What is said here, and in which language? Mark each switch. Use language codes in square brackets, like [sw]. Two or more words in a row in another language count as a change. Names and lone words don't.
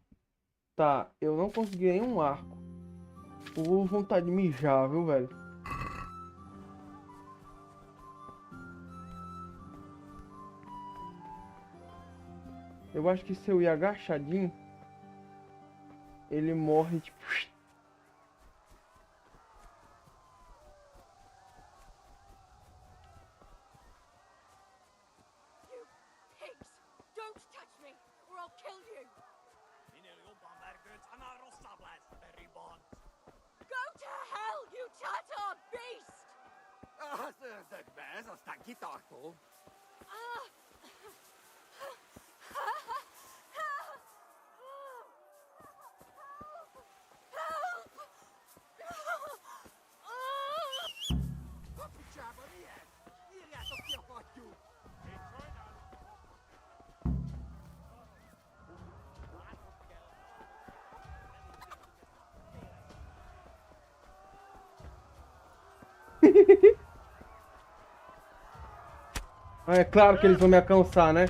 [pt] Tá, eu não consegui nenhum arco. Tô vontade de mijar, viu, velho? Eu acho que se eu ir agachadinho, ele morre tipo... [en] You pigs! Don't touch me, or I'll kill you! Go to hell, you Tatar beast! [hu] Szördökbe, ez aztán kitartó. A picsába mi ez? Írjátok ki a fattyút! [pt] É claro que eles vão me alcançar, né?